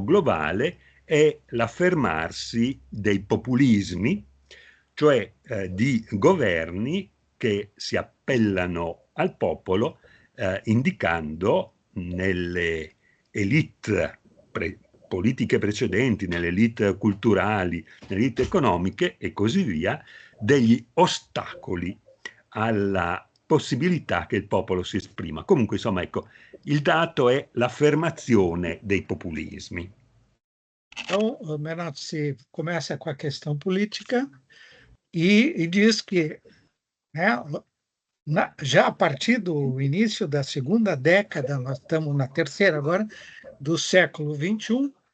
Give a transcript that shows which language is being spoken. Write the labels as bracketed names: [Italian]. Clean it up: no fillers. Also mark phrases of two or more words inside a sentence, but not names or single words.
[Italian] globale, è l'affermarsi dei populismi, cioè di governi che si appellano al popolo indicando nelle elite politiche precedenti, nelle elite culturali, nelle elite economiche e così via, degli ostacoli alla possibilità che il popolo si esprima. Comunque, insomma, ecco, il dato è l'affermazione dei populismi. [Portuguese] Então, o Menotti começa com a questão política e diz que, né, já a partir do início da segunda década, nós estamos na terceira agora, do século XXI,